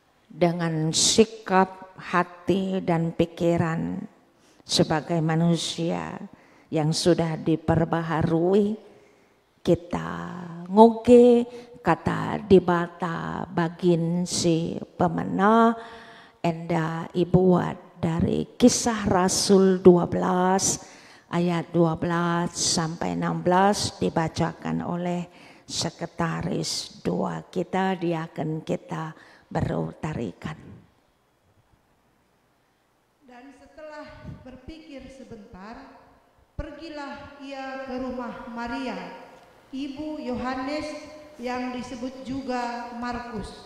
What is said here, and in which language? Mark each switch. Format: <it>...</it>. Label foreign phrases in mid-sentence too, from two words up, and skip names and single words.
<id>dengan sikap hati dan pikiran sebagai manusia yang sudah diperbaharui, kita</id> <btx>ngoge kata dibata bagin si pemena enda ibuat</btx> <id>dari Kisah Rasul 12 ayat 12 sampai 16 dibacakan oleh sekretaris doa kita, diaken kita berutarikan. Dan setelah berpikir sebentar, pergilah ia ke rumah Maria, ibu Yohanes yang disebut juga Markus.</id>